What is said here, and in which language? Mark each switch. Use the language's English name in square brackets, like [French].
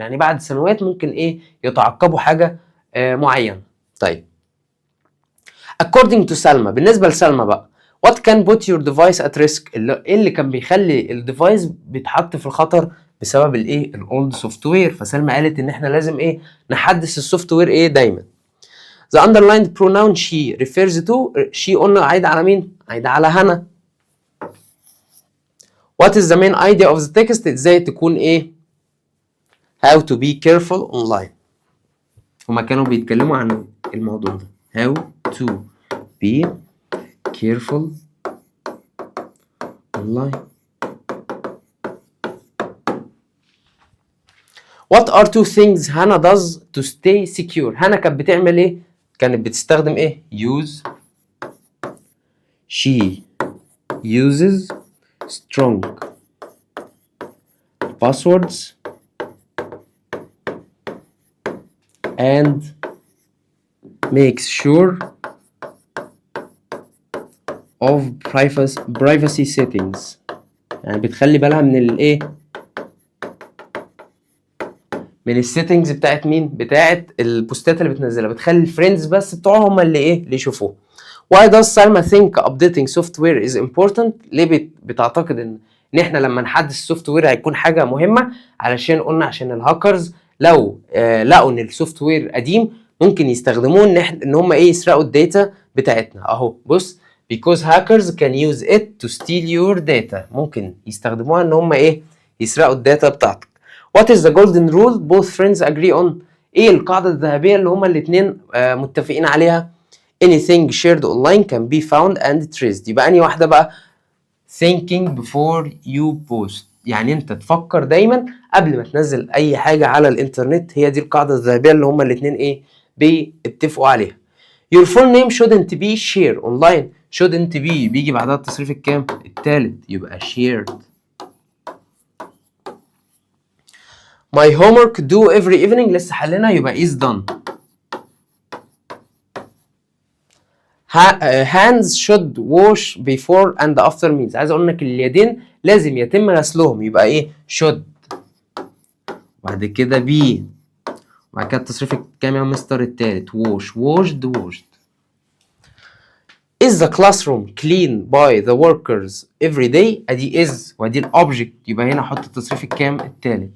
[Arabic] يعني بعد سنوات ممكن ايه؟ يتعقبوا حاجة معينة. طيب [English] according to [Arabic] سلمى، بالنسبة لسلمى بقى [English] what can put your device at risk؟ [Arabic] ايه اللي كان بيخلي الديفايس بيتحط في الخطر بسبب الايه؟ الاولد سوفت وير. فسلمى قالت ان احنا لازم ايه؟ نحدث السوفت وير ايه دايما. [English] the underlined pronoun she refers to، she [Arabic] قلنا عايدة على مين؟ عايدة على هنا. [English] what is the main idea of the text؟ [Arabic] ازاي تكون ايه؟ [English] how to be careful online. [Arabic] هما كانوا بيتكلموا عن الموضوع ده [English] how to be careful online. What are two things Hannah does to stay secure؟ [Arabic] هانا كانت بتعمل ايه؟ كانت بتستخدم ايه؟ [English] use. She uses strong passwords and makes sure of privacy settings. [Arabic] يعني بتخلي بالها من الايه؟ من السيتنجز بتاعت مين؟ بتاعت البوستات اللي بتنزلها، بتخلي الفريندز بس بتوعهم هم اللي ايه؟ اللي يشوفوه. [English] Why does Salma think updating software is important؟ [Arabic] ليه بتعتقد ان احنا لما نحدث السوفت وير هيكون حاجه مهمه؟ علشان قلنا عشان الهاكرز لو لقوا ان السوفت وير قديم ممكن يستخدموه ان هم ايه؟ يسرقوا الداتا بتاعتنا. اهو بص [English] because hackers can use it to steal your data. [Arabic] ممكن يستخدموها ان هم ايه؟ يسرقوا الداتا بتاعتك. [English] What is the golden rule both friends agree on؟ [Arabic] ايه القاعده الذهبيه اللي هما الاثنين متفقين عليها؟ [English] anything shared online can be found and traced. [Arabic] يبقى انهي واحده بقى؟ [English] thinking before you post، [Arabic] يعني انت تفكر دايما قبل ما تنزل اي حاجه على الانترنت. هي دي القاعده الذهبيه اللي هما الاثنين ايه؟ بيتفقوا عليها. [English] your full name shouldn't be shared online. shouldn't be [Arabic] بيجي بعدها التصريف الكام؟ الثالث، يبقى shared. [English] my homework due every evening [Arabic] لسه حلنا، يبقى [English] is done. hands should wash before and after meals. [Arabic] عايز اقول لك اليدين لازم يتم غسلهم، يبقى ايه؟ should. بعد كده be، وبعد كده التصريف الكام يا مستر؟ التالت wash washed. [English] is the classroom clean by the workers every day؟ ادي is وادي الاوبجكت، [Arabic] يبقى هنا احط التصريف الكام؟ التالت.